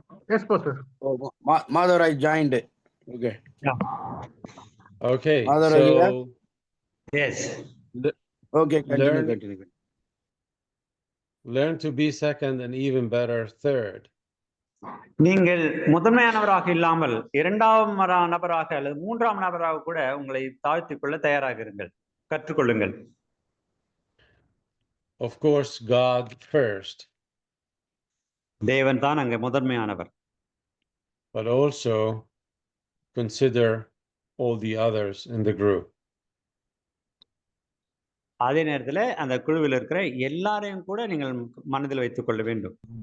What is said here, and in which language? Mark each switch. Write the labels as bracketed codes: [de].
[en] Yes, Pastor. Oh, Mother, I joined it. Okay. Yeah. Okay. Mother, so yes. Okay, continue. Learn to be second and even better third. [ta] நீங்கள் முதன்மையானவராக இல்லாமல் இரண்டாம் நபராக அல்லது மூன்றாம் நபராக கூட உங்களை தாழ்த்திக் கொள்ள தயாராக இருங்கள், கற்றுக்கொள்ளுங்கள். [en] Of course, God first. [ta] தேவன் தான் அங்க முதன்மையானவர். [en] But also consider all the others in the group. [ta] அதே நேரத்தில் அந்த குழுவில் இருக்கிற எல்லாரையும் கூட நீங்கள் மனதில் வைத்துக் கொள்ள வேண்டும்.